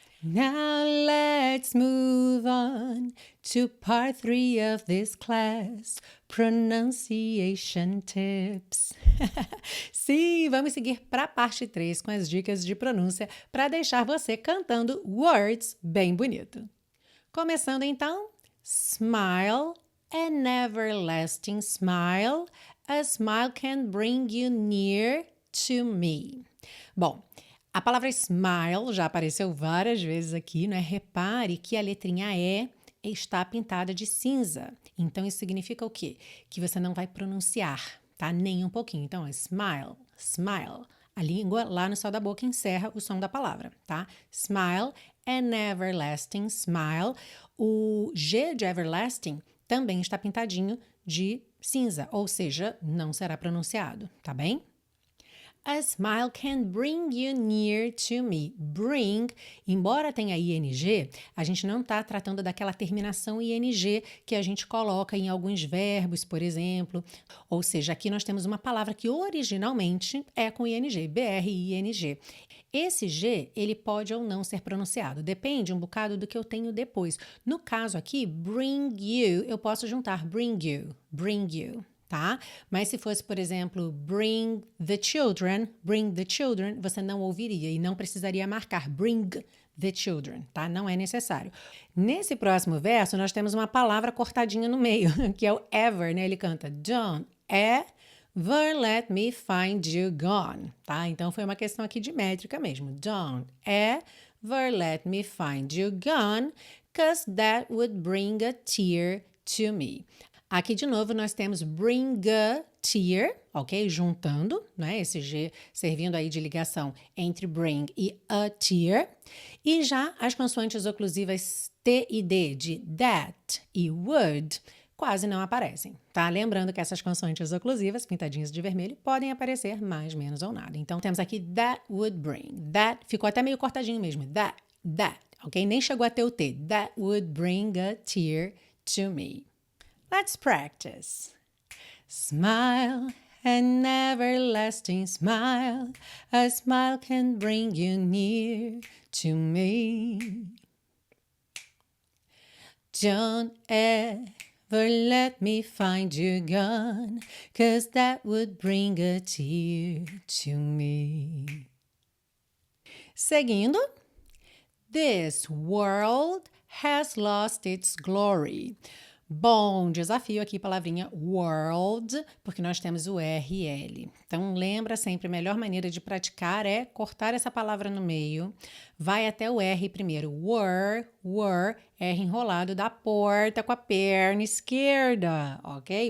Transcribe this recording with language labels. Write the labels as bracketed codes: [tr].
[en] Now let's move on to part 3 of this class, pronunciation tips. [pt] Sim, vamos seguir para a parte 3 com as dicas de pronúncia para deixar você cantando [en] words [pt] bem bonito. Começando então, [en] smile, an everlasting smile, a smile can bring you near to me. [pt] Bom, a palavra smile já apareceu várias vezes aqui, né? Repare que a letrinha E está pintada de cinza. Então, isso significa o quê? Que você não vai pronunciar, tá? Nem um pouquinho. Então, smile, smile. A língua lá no céu da boca encerra o som da palavra, tá? Smile, [en] an everlasting smile. [pt] O G de everlasting também está pintadinho de cinza, ou seja, não será pronunciado, tá bem? [en] A smile can bring you near to me. [pt] Bring, embora tenha ing, a gente não está tratando daquela terminação ing que a gente coloca em alguns verbos, por exemplo. Ou seja, aqui nós temos uma palavra que originalmente é com ing, bring. Esse G, ele pode ou não ser pronunciado, depende um bocado do que eu tenho depois. No caso aqui, [en] bring you, [pt] eu posso juntar bring you. Tá? Mas se fosse, por exemplo, [en] bring the children, [pt] você não ouviria e não precisaria marcar bring the children, tá? Não é necessário. Nesse próximo verso, nós temos uma palavra cortadinha no meio, que é o ever, né? Ele canta, [en] don't ever let me find you gone, [pt] tá? Então, foi uma questão aqui de métrica mesmo. [en] Don't ever let me find you gone, 'cause that would bring a tear to me. [pt] Aqui, de novo, nós temos bring a tear, ok? Juntando, né? Esse G servindo aí de ligação entre bring e a tear. E já as consoantes oclusivas T e D de that e would quase não aparecem, tá? Lembrando que essas consoantes oclusivas, pintadinhas de vermelho, podem aparecer mais, menos ou nada. Então, temos aqui [en] that would bring. [pt] That ficou até meio cortadinho mesmo. That, ok? Nem chegou a ter o T. [en] That would bring a tear to me. [pt] Let's practice. [en] Smile, an everlasting smile. A smile can bring you near to me. Don't ever let me find you gone, 'cause that would bring a tear to me. [pt] Seguindo. [en] This world has lost its glory. [pt] Bom, desafio aqui, palavrinha world, porque nós temos o R e L. Então, lembra sempre, a melhor maneira de praticar é cortar essa palavra no meio, vai até o R primeiro, were, R enrolado da porta com a perna esquerda, ok?